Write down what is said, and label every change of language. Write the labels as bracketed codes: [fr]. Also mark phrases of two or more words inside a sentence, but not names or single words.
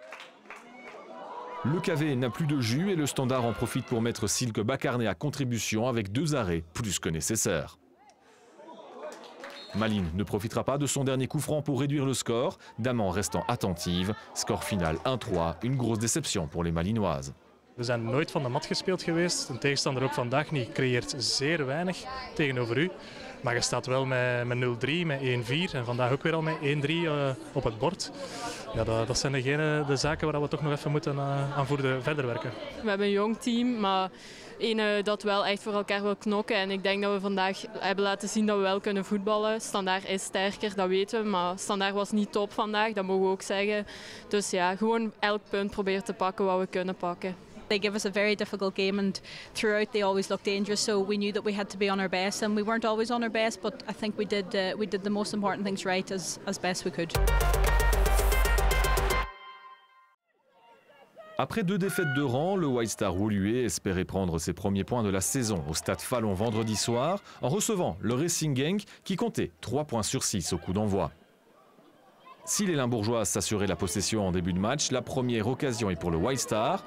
[fr] Le KV n'a plus de jus et le Standard en profite pour mettre Silke Bakarné à contribution avec 2 arrêts plus que nécessaires. Malines ne profitera pas de son dernier coup franc pour réduire le score, Daman restant attentive. Score final 1-3, une grosse déception pour les Malinoises. [nl] We zijn nooit van de mat gespeeld geweest. Een tegenstander ook vandaag niet. Creëert zeer weinig tegenover u. Maar je staat wel met 0-3, met 1-4 en vandaag ook weer al met 1-3 op het bord. Ja, dat zijn de zaken waar we toch nog even moeten aan verder werken. We hebben een jong team, maar één dat wel echt voor elkaar wil knokken. En ik denk dat we vandaag hebben laten zien dat we wel kunnen voetballen. Standaard is sterker, dat weten we. Maar Standaard was niet top vandaag, dat mogen we ook zeggen. Dus ja, gewoon elk punt proberen te pakken wat we kunnen pakken. [en] They give us a very difficult game and throughout they always looked dangerous, so we knew that we had to be on our best and we weren't always on our best, but I think we did the most important things right as best we could. [fr] Après 2 défaites de rang, le White Star Woluwe espérait prendre ses premiers points de la saison au stade Fallon vendredi soir en recevant le Racing Genk qui comptait 3 points sur 6 au coup d'envoi. Si les Limbourgeois s'assuraient la possession en début de match, la première occasion est pour le White Star.